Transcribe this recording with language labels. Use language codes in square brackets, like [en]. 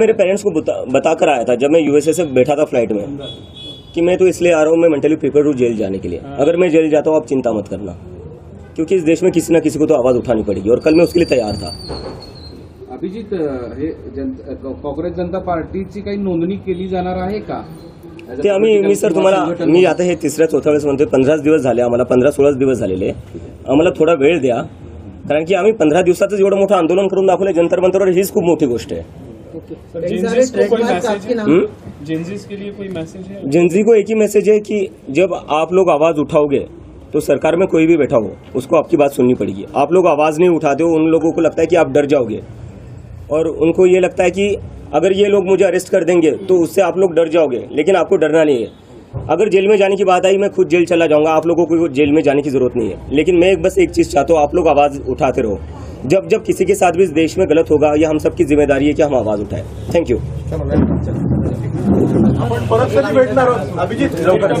[hi] मैं मेरे पेरेंट्स को बता कर आया था जब मैं यूएसए से बैठा था फ्लाइट में कि मैं तो इसलिए आ रहा हूँ, मैं मेंटली प्रिपेयर हूँ जेल जाने के लिए. अगर मैं जेल जाता हूँ आप चिंता मत करना, क्योंकि इस देश में किसी न किसी को तो आवाज उठानी पड़ेगी और कल मैं उसके लिए तैयार था. [mr] अभिजित, हे काँग्रेस जनता पार्टीची काही नोंदणी केली जाणार आहे का? ते मी सर तुम्हाला मी आता हे 3-4 वेळेस म्हणतोय. 15 दिवस झाले आम्हाला, 15-16 दिवस झालेले. आम्हाला थोडा वेळ द्या, कारण की आम्ही 15 दिवसातच एवढं मोठं आंदोलन करून दाखवलं जंतर मंतरवर. हीच खूप मोठी गोष्ट आहे. [hi] जेंजीज को कोई मैसेज है? जेंजीज के लिए कोई मैसेज है? जेंजी को एक ही मैसेज है कि जब आप लोग आवाज उठाओगे तो सरकार में कोई भी बैठा हो उसको आपकी बात सुननी पड़ेगी. आप लोग आवाज नहीं उठाते हो, उन लोगों को लगता है कि आप डर जाओगे, और उनको ये लगता है कि अगर ये लोग मुझे अरेस्ट कर देंगे तो उससे आप लोग डर जाओगे. लेकिन आपको डरना नहीं है. अगर जेल में जाने की बात आई, मैं खुद जेल चला जाऊंगा, आप लोगों को जेल में जाने की जरूरत नहीं है. लेकिन मैं बस एक चीज चाहता हूँ, आप लोग आवाज उठाते रहो. जब जब किसी के साथ भी इस देश में गलत होगा, ये हम सबकी जिम्मेदारी है कि हम आवाज उठाएं. [en] Thank you. [mr] आपण परत कधी भेटणार आहोत? अभिजित लवकरच.